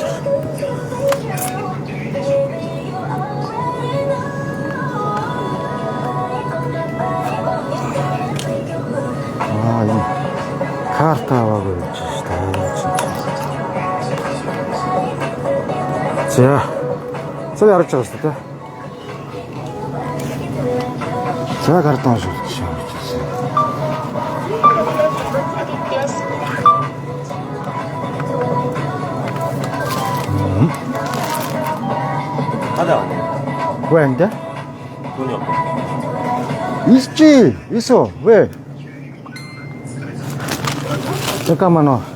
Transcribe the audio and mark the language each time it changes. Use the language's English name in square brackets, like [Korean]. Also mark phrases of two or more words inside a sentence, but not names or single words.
[Mongolian] Энэ карт аваагүй гэж шүү дээ. За. Сая харж байгаа шүү дээ. За карт уншуулчих. [Korean] 왜 안 돼? 돈이 없어. 있지, 있어. 왜? 잠깐만.